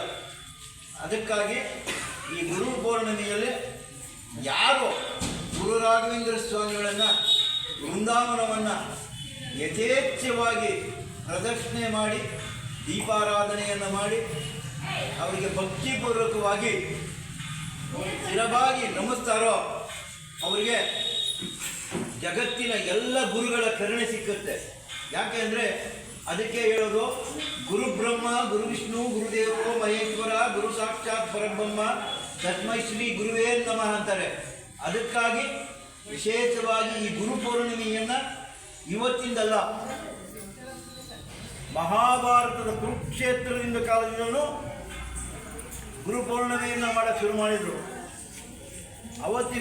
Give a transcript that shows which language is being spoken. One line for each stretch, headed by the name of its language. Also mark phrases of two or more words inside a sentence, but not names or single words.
Kannada: ಅದಕ್ಕಾಗಿ ಈ ಗುರು ಪೌರ್ಣಿಮೆಯಲ್ಲಿ ಯಾರು ಗುರು ರಾಘವೇಂದ್ರ ಸ್ವಾಮಿಗಳನ್ನು ವೃಂದಾವನವನ್ನು ಯಥೇಚ್ಛವಾಗಿ ಪ್ರದಕ್ಷಿಣೆ ಮಾಡಿ ದೀಪಾರಾಧನೆಯನ್ನು ಮಾಡಿ ಅವರಿಗೆ ಭಕ್ತಿಪೂರ್ವಕವಾಗಿ ಸ್ಥಿರವಾಗಿ ನಮಿಸ್ತಾರೋ ಅವರಿಗೆ ಜಗತ್ತಿನ ಎಲ್ಲ ಗುರುಗಳ ಕರುಣೆ ಸಿಕ್ಕುತ್ತೆ. ಯಾಕೆ ಅಂದರೆ ಅದಕ್ಕೆ ಹೇಳೋದು
Sanskrit: ಗುರು ಬ್ರಹ್ಮ, ಗುರು ವಿಷ್ಣು, ಗುರುದೇವೋ ಮಹೇಶ್ವರ, ಗುರು ಸಾಕ್ಷಾತ್ ಪರಬ್ರಹ್ಮ, ತಸ್ಮೈ ಶ್ರೀ ಗುರುವೇ ನಮಃ
Kannada: ಅಂತಾರೆ. ಅದಕ್ಕಾಗಿ ವಿಶೇಷವಾಗಿ ಈ ಗುರು ಪೌರ್ಣಿಮೆಯನ್ನು ಇವತ್ತಿಂದಲ್ಲ, ಮಹಾಭಾರತದ ಕುರುಕ್ಷೇತ್ರದಿಂದ ಕಾಲದಿಂದಲೂ ಗುರು ಪೌರ್ಣಿಮೆಯನ್ನು ಮಾಡಕ್ಕೆ ಶುರು ಮಾಡಿದರು.